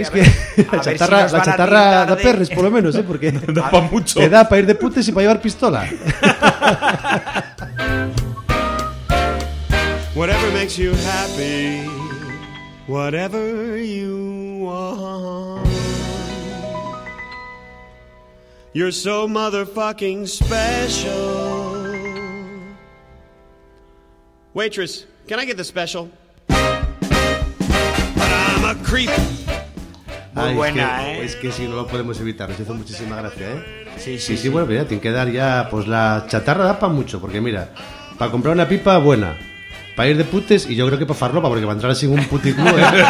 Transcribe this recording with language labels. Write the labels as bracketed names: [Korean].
[Spanish] ¿Veis que la chatarra da perres, por lo menos, ¿eh? Porque da para mucho. Te da para ir de putes y para llevar pistola. [English] Whatever makes you happy, whatever you want. You're so motherfucking special. Waitress, can I get the special? But I'm a creep. [Spanish] Muy buena, ¿eh? Es que si no lo podemos evitar, nos hizo muchísima gracia, ¿eh? Sí. Bueno, mira, tiene que dar ya, pues la chatarra da para mucho, porque mira, para comprar una pipa, buena. Para ir de putes, y yo creo que para farlopa, porque va a entrar así un puticú, ¿eh?